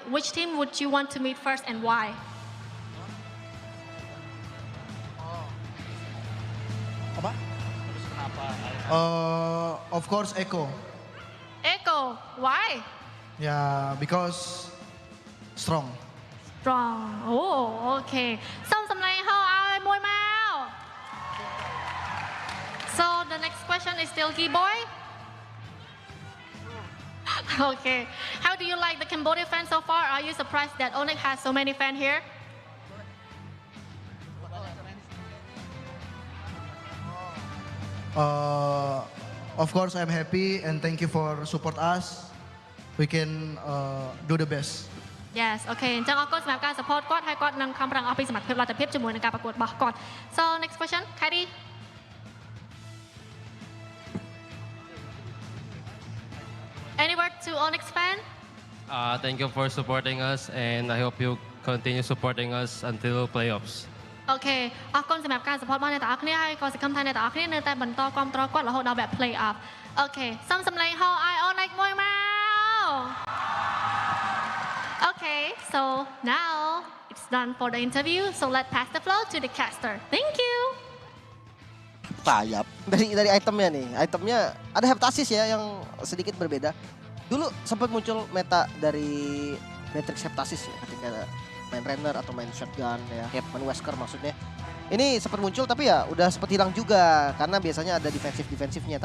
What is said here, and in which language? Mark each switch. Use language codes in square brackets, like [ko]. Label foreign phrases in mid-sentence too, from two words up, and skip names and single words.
[en] Which team would you want to meet first and why? Of course, Echo. Echo. Why? Yeah, because strong. Strong. Oh, okay. [km] សូមសម្លេងហោឲ្យមួយមក [en] So the next question is still Keyboy. Okay. How do you like the Cambodia fans so far? Are you surprised that Onyx has so many fans here? Of course, I'm happy and thank you for support us. We can do the best. Yes, [km] okay អញ្ចឹងអរគុណសម្រាប់ការ support គាត់ហើយគាត់នឹងខំប្រឹងអស់ពីសមត្ថភាពលទ្ធភាពជាមួយនឹងការប្រកួតរបស់គាត់ [en] So next question, Kyrie. Any word to Onyx fan? Thank you for supporting us, and I hope you continue supporting us until playoffs. [km] អូខេអរគុណសម្រាប់ការ support របស់អ្នកទាំងអស់គ្នាហើយក៏សង្ឃឹមថាអ្នកទាំងអស់គ្នានៅតែបន្តគាំទ្រគាត់រហូតដល់វគ្គ [en] play off [km] អូខេសូមសម្លេងហោឲ្យ Onyx មួយមក [en] Okay, so now it's done for the interview, so let's pass the floor to the caster. Thank you. [id] Sayap. Dari itemnya nih, itemnya ada heptasis ya yang sedikit berbeda. Dulu sempat muncul meta dari Matrix heptasis ya ketika main Renner atau main shotgun ya, main Wesker maksudnya. Ini sempat muncul tapi ya udah sempat hilang juga karena biasanya ada defensifnya.